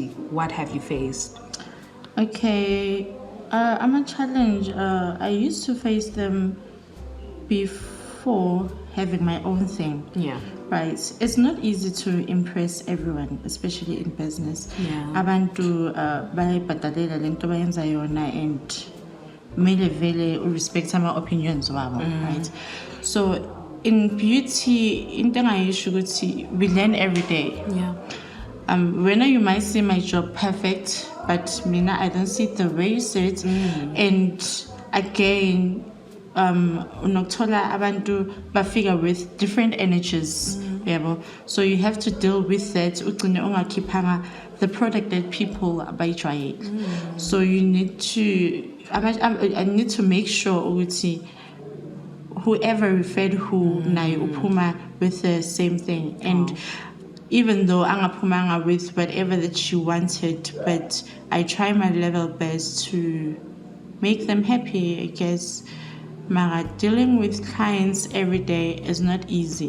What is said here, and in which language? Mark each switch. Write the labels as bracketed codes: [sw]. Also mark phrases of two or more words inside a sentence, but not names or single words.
[en] What have you faced? Okay, I'm a challenge. I used to face them before having my own thing. Yeah. Right. It's not easy to impress everyone, especially in business. Yeah. [nd] Abantu bayibhadalela lento bayenza yona and mele vele [en] respect my opinions [nd] wabo, right? [en] So in beauty, [nd] into engayisho ukuthi [en] we learn every day. Yeah. When you might see my job perfect, but mina, I don't see it the way you see it. And again, [nd] unokuthola abantu bafika [en] with different energies. So you have to deal with that. [nd] Ugcine ungakhiphanga [en] the product that people bayijwayele. So you need to, I need to make sure ukuthi whoever referred who [nd] nayo uphuma [en] with the same thing. And even though angaphumanga with whatever that she wanted, but I try my level best to make them happy, I guess. Mara, dealing with clients every day is not easy.